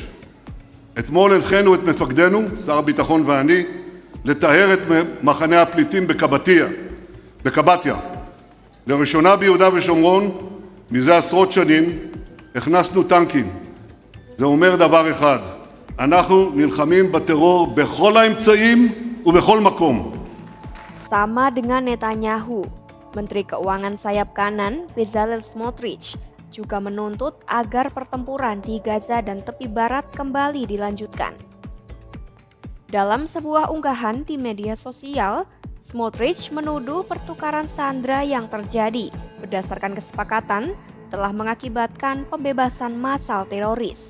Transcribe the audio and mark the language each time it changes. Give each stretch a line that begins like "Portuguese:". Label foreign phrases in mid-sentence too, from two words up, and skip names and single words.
Hebrew: אתמול הנחינו את מפקדנו, שר הביטחון ואני, לטהר את מחנה הפליטים בקבטיה. לראשונה ביהודה ושומרון, מזה עשרות שנים, הכנסנו טנקים. זה אומר דבר אחד, אנחנו נלחמים בטרור בכל האמצעים, ובכל מקום.
Indonesian: Sama dengan Netanyahu, Menteri Keuangan sayap kanan Bezalel Smotrich juga menuntut agar pertempuran di Gaza dan tepi barat kembali dilanjutkan. Dalam sebuah unggahan di media sosial, Smotrich menuduh pertukaran sandera yang terjadi berdasarkan kesepakatan telah mengakibatkan pembebasan massal teroris.